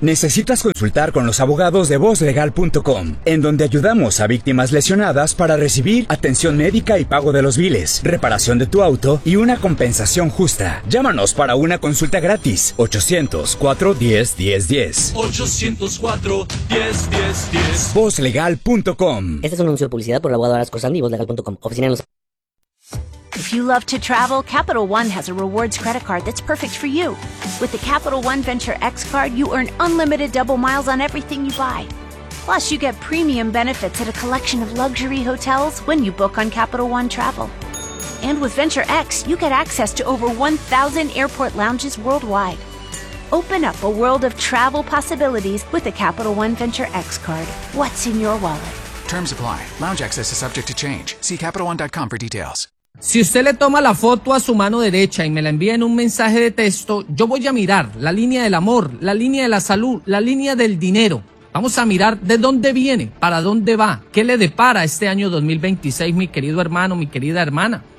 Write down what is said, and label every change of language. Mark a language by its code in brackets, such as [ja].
[es] Necesitas consultar con los abogados de VozLegal.com, en donde ayudamos a víctimas lesionadas para recibir atención médica y pago de los biles, reparación de tu auto y una compensación justa. Llámanos para una consulta gratis. 800-410-1010. 800-410-1010. VozLegal.com. Este es un anuncio de publicidad por el abogado Arasco Sandy, VozLegal.com. Oficina en los... [en] If you love to travel, Capital One has a rewards credit card that's perfect for you. With the Capital One Venture X card, you earn unlimited double miles on everything you buy. Plus, you get premium benefits at a collection of luxury hotels when you book on Capital One Travel. And with Venture X, you get access to over 1,000 airport lounges worldwide. Open up a world of travel possibilities with the Capital One Venture X card. What's in your wallet? Terms apply. Lounge access is subject to change. See CapitalOne.com for details. [es] Si usted le toma la foto a su mano derecha y me la envía en un mensaje de texto, yo voy a mirar la línea del amor, la línea de la salud, la línea del dinero. Vamos a mirar de dónde viene, para dónde va, qué le depara este año 2026, mi querido hermano, mi querida hermana.